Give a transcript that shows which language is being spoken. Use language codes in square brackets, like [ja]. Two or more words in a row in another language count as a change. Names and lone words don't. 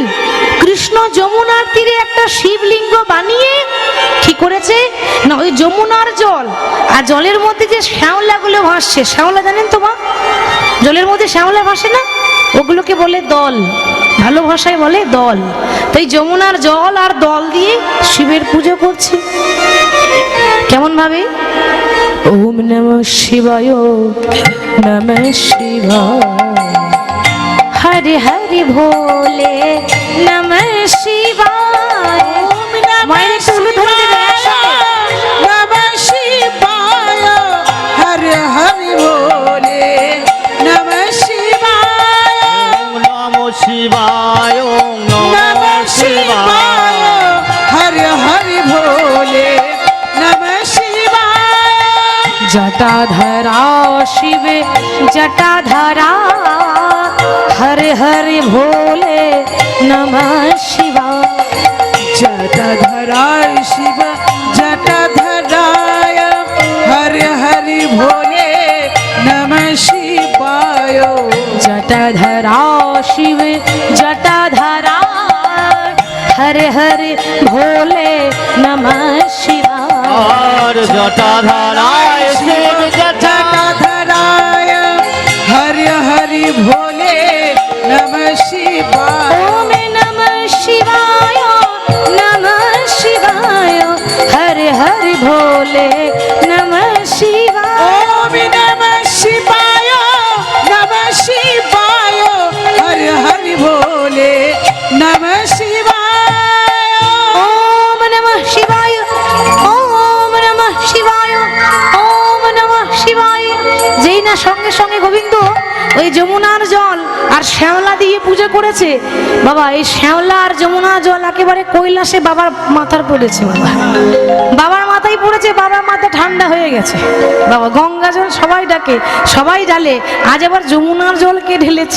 [bn] কৃষ্ণ যমুনার তীরে একটা শিবলিঙ্গ বানিয়ে কি করেছে না, ওই যমুনার জল আর জলের মধ্যে যে শ্যাওলাগুলো ভাসছে, শ্যাওলা জানেন তো মা? জলের মধ্যে শ্যাওলা ভাসে না, ওগুলোকে বলে দল, ভালো ভাষায় বলে দল। তাই যমুনার জল আর দল দিয়ে শিবের পুজো করছে। কেমন ভাবে? [sa] ওম নমঃ শিবায় নমঃ শিবায়, হরে হরে ভোলে নমঃ শিবায়। [bn] মায়ের একটু উলু ধরে দেবে [sa] নমঃ শিবায়, হরে হরে ভোলে নমঃ শিবায়, নমঃ শিবায়, নমঃ শিবায়, হরে হরে ভোলে নমঃ শিবায়। জটাধরা শিবে জটাধরা, হরে হরে ভোলে নমঃ শিবায়। জটাধরায় শিব জটাধরায়, হরে হরে ভোলে নমঃ শিবায়। জটাধরা শিবে জটাধরা, হরে হরে ভোলে নমঃ শিবায়। জটাধারায় শিব জটাধরায়, হরে হরে ভোলে নমঃ শিবায়। ওম নমঃ শিবায় নমঃ শিবায়, হরে হরে ভোলে নমঃ শিবায়। ওম নমঃ শিবায় নমঃ শিবায়, হরে হরে ভোলে নমঃ শিবায়। ওম নমঃ শিবায়, ওম নমঃ শিবায়, ওম নমঃ শিবায়। [bn] যেই না সঙ্গে সঙ্গে গোবিন্দ ওই যমুনার জল আর শ্যাওলা দিয়ে পুজো করেছে, বাবা এই শ্যাওলা আর যমুনা জল একেবারে কৈলাসে বাবার মাথার পড়েছে। বাবার মাথায় পড়েছে, বাবার মাথা ঠান্ডা হয়ে গেছে। বাবা গঙ্গা জল সবাই ডাকে, সবাই ঢালে, আজ আবার যমুনার জলকে ঢেলেছে।